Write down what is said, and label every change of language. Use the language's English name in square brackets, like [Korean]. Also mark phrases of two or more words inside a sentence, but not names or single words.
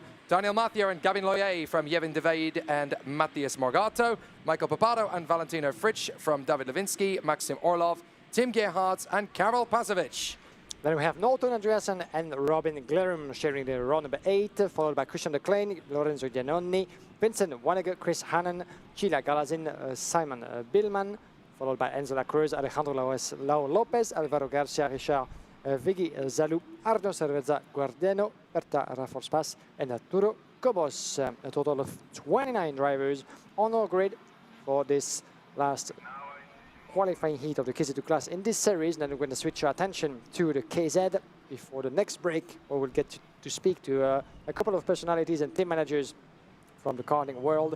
[English] Daniel Mathieu and Gavin Loyer from Jevin De Veid and Matthias Morgato. Michael Papado and Valentino Fritsch from David Levinsky, Maxim Orlov, Tim Gerhardt and Karel Pazovic. Then we have Norton Andreasen and Robin Glerum sharing the row number 8, followed by Christian Declain, Lorenzo Giannoni, Vincent Wanneger, Chris Hannan, Chila Galazin, Simon Billman, followed by Enzo Lacruz, Alejandro Lau Lopez, Alvaro Garcia, Richard Vigui Zalou, Arno Cerveza Guardeno, Berta Raforspas, and Arturo Cobos. A total of 29 drivers on our grid for this last qualifying heat of the KZ2 class in this series. And then we're going to switch our attention to the KZ before the next break, where we'll get to speak to a couple of personalities and team managers from the karting world.